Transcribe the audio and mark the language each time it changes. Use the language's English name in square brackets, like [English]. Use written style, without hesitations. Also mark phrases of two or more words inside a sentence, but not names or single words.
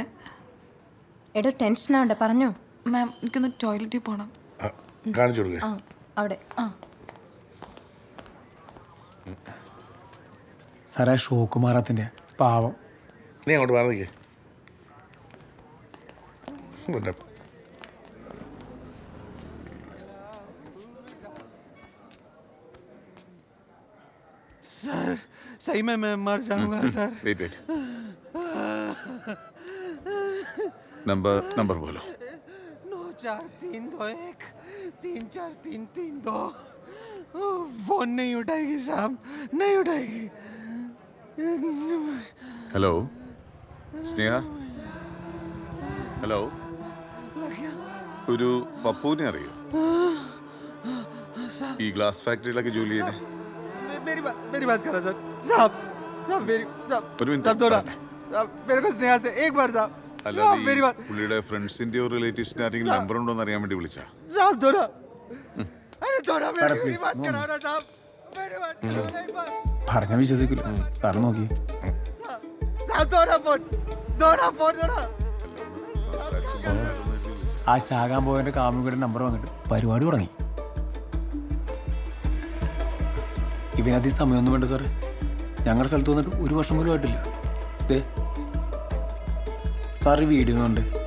[Malayalam] എടോ ടെൻഷൻ ആവണ്ട, പറഞ്ഞോ. മാം, എനിക്കൊന്ന് ടോയ്ലറ്റിൽ പോകണം. കാണിച്ചു കൊടുക്കുക. അവിടെ. സാറേ, ഷോക്കുമാറാത്തിന്റെ പാവം. നീ അങ്ങോട്ട് പറഞ്ഞേ. പിന്നെ [Hindi] सर सही में मैं मर जाऊंगा सर. [English] wait number [Hindi] बोलो. 94321 34332. फोन नहीं उठाएगी साहब, नहीं उठाएगी. हेलो स्नेहा. [Malayalam] ഹലോ, ഒരു പപ്പുവിനെ അറിയോ? ഈ ഗ്ലാസ് ഫാക്ടറിയിലൊക്കെ ജോലി ചെയ്യുന്നത്. [Hindi] मेरी बात करो सर. साहब मेरे को स्नेहा से एक बार साहब. मेरी बात. [Malayalam] പുള്ളിയുടെ ഫ്രണ്ട്സിന്റെയോ റിലേറ്റീവ്സിന്റെ ആരെങ്കിലും നമ്പർ ഉണ്ടോ എന്ന് അറിയാൻ വേണ്ടി വിളിച്ചാ. [Hindi] साहब थोड़ा. अरे थोड़ा [Malayalam] സാറേ [Hindi] मेरी [Malayalam] പ്ലീസ് [Hindi] बात करो ना साहब मेरी बात करो ना एक बार [Malayalam] പറഞ്ഞ വിശ്വസിക്കില്ല സാറ് നോക്കി [Hindi] साहब दो ना फोन [Malayalam] ആ ചാകാൻ പോയതിന്റെ കാമുകിയുടെ നമ്പർ വാങ്ങിട്ട് പരിപാടി തുടങ്ങി. ഇവനധികം സമയമൊന്നും വേണ്ട സാറേ. ഞങ്ങളുടെ സ്ഥലത്ത് വന്നിട്ട് 1 വർഷം പോലും ആയിട്ടില്ല. ദേ സാർ വീഡിയോ ഒന്നുണ്ട്.